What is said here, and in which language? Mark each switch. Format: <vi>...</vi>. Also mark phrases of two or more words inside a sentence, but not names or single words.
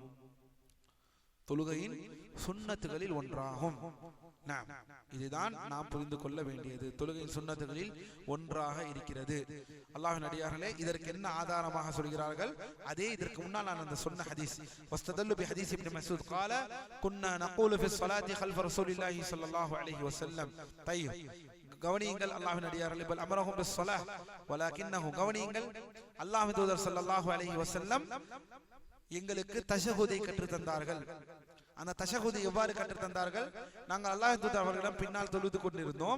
<ta>இதுதான் நாம் புரிந்து கொள்ள வேண்டியது. தொழுகையின் சுன்னத்துகளில் ஒன்றாக இருக்கிறது. அல்லாஹ்வின் அடியார்களே, இதற்கு என்ன ஆதாரமாக சொல்கிறார்கள்? அதே இதற்கு முன்னால் நான் அந்த சொன்ன ஹதீஸ்.</ta> <ar>واستدل بحديث ابن مسعود قال كنا نقول في الصلاه خلف رسول الله صلى الله عليه وسلم. طيب,</ar> <ta>கவனியுங்கள் அல்லாஹ்வின் அடியார்களே,</ta> <ar>بل أمرهم بالصلاة ولكنه,</ar> <ta>கவனியுங்கள், அல்லாஹ்வின் தூதர்</ta> <ar>صلى الله عليه وسلم</ar> <ta>எங்களுக்கு தஷஹுதை கற்றுத் தந்தார்கள். அந்த தஷஹுதை எவ்வாறு கற்றுத் தந்தார்கள்? நாங்கள் அல்லாஹ்வின் தூதர் அவர்களிடம் பின்னால் தொழுது கொண்டிருந்தோம்.</ta>